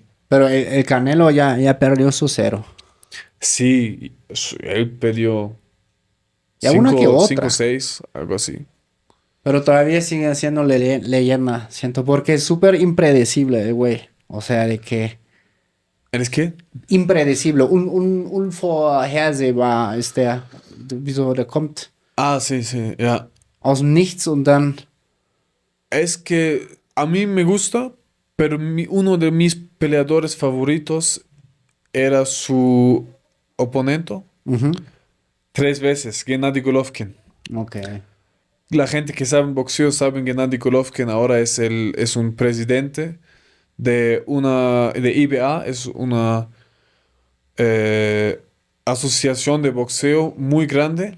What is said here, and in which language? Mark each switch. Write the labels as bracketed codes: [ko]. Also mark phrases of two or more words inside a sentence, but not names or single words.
[es] Pero el Canelo ya perdió su cero. Sí, él perdió Y a una que otra. 5-6, algo así. Pero todavía sigue siendo leyenda, siento, porque es súper impredecible el güey. O sea, de que... ¿Eres qué? [de] Impredecible. Un vorhersehbar ist der. Wieso, der kommt [es] Ah, sí, sí, ya. [de] aus dem Nichts und dann... [es] Es que a mí me gusta, pero uno de mis peleadores favoritos era su oponente Mhm. 3 veces, Gennady Golovkin. Okay. La gente que sabe boxeo sabe que Gennady Golovkin ahora es un presidente de IBA, es una asociación de boxeo muy grande.